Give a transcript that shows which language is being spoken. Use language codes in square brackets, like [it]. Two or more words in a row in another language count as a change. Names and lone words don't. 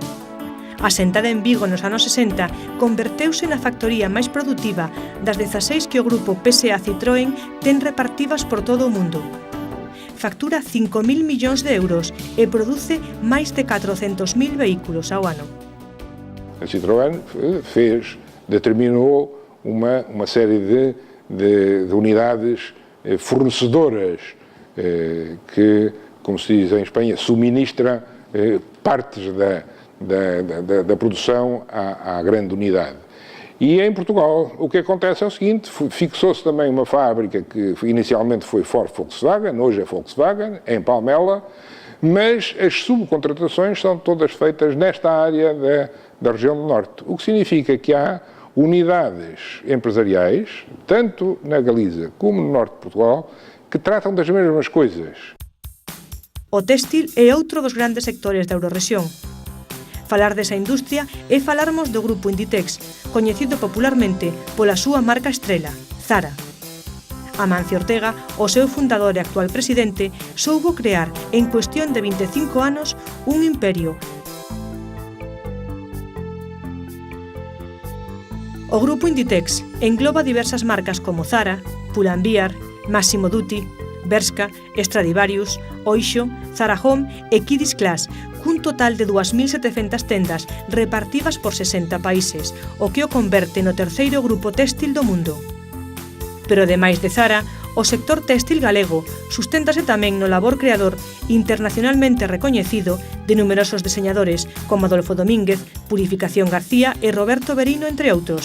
[gl] Asentada en Vigo nos anos 60, converteuse na factoría máis produtiva das 16 que o grupo PSA Citroën ten repartidas por todo o mundo. Factura 5.000 millóns de euros e produce máis de 400.000 vehículos ao ano. [pt] A Citroën determinou uma série de unidades fornecedoras que, como se diz em Espanha, suministra partes da produção à grande unidade. E em Portugal o que acontece é o seguinte, fixou-se também uma fábrica que inicialmente foi Ford Volkswagen, hoje é Volkswagen, em Palmela, mas as subcontratações são todas feitas nesta área da região do Norte, o que significa que há unidades empresariais, tanto na Galiza como no Norte de Portugal, que tratam das mesmas coisas. [gl] O téxtil é outro dos grandes sectores da eurorrexión. Falar desa industria é falarmos do grupo Inditex, coñecido popularmente pola súa marca estrela, Zara. Amancio Ortega, o seu fundador e actual presidente, soubo crear, en cuestión de 25 anos, un imperio. O grupo Inditex engloba diversas marcas como Zara, Pull&Bear, Massimo Dutti, Bershka, Stradivarius, Oysho, Zara Home e Kids Class, cun total de 2.700 tendas repartidas por 60 países, o que o converte no terceiro grupo téxtil do mundo. Pero ademais de Zara, o sector téxtil galego susténtase tamén no labor creador internacionalmente recoñecido de numerosos diseñadores como Adolfo Domínguez, Purificación García e Roberto Berino, entre outros.